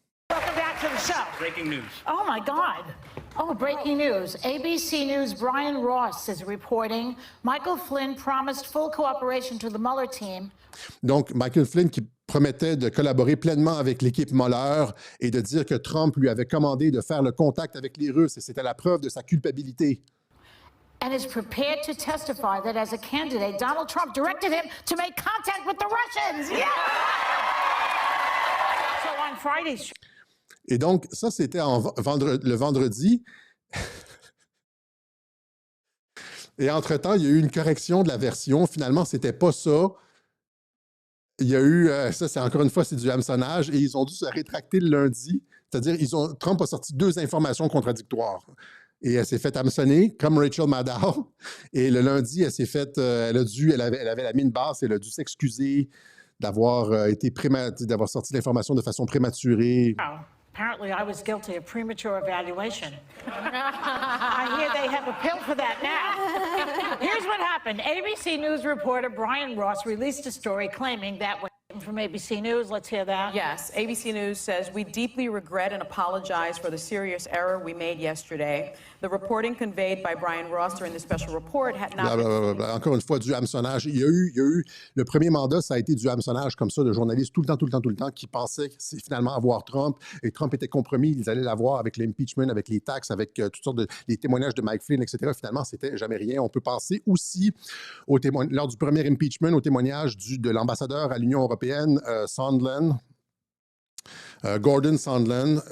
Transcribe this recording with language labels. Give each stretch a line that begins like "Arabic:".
English: Welcome back to the show. Breaking news. Oh my God. Oh, breaking news. ABC News' Brian Ross is reporting Michael Flynn promised full cooperation to the Mueller team.
French: Donc, Michael Flynn qui promettait de collaborer pleinement avec l'équipe Mueller et de dire que Trump lui avait commandé de faire le contact avec les Russes et c'était la preuve de sa culpabilité.
English: And is prepared to testify that as a candidate, Donald Trump directed him to make contact with the Russians. Yeah! So on Friday's...
French: Et donc, ça, c'était le vendredi. Et entre-temps, il y a eu une correction de la version. Finalement, c'était pas ça. Il y a eu, ça, c'est encore une fois, c'est du hameçonnage. Et ils ont dû se rétracter le lundi. C'est-à-dire, Trump a sorti 2 informations contradictoires. Et elle s'est fait hameçonner, comme Rachel Maddow. Et le lundi, elle s'est fait, elle avait la mine basse, elle a dû s'excuser d'avoir d'avoir sorti l'information de façon prématurée.
English: Oh, apparently I was guilty of premature evaluation. I hear they have a pill for that now. Here's what happened. ABC News reporter Brian Ross released a story claiming that from ABC News. Let's hear that. Yes, ABC News says, we deeply regret and apologize for the serious error we made yesterday. The reporting conveyed by Brian Ross during the special report had not been...
French: Encore une fois, du hameçonnage. Il y a eu, le premier mandat, ça a été du hameçonnage comme ça, de journalistes tout le temps, qui pensaient finalement avoir Trump, et Trump était compromis, ils allaient l'avoir avec l'impeachment, avec les taxes, avec toutes sortes les témoignages de Mike Flynn, etc. Finalement, c'était jamais rien. On peut penser aussi, lors du premier impeachment, au témoignage de l'ambassadeur à l'Union européenne, Sondland, Gordon Sondland.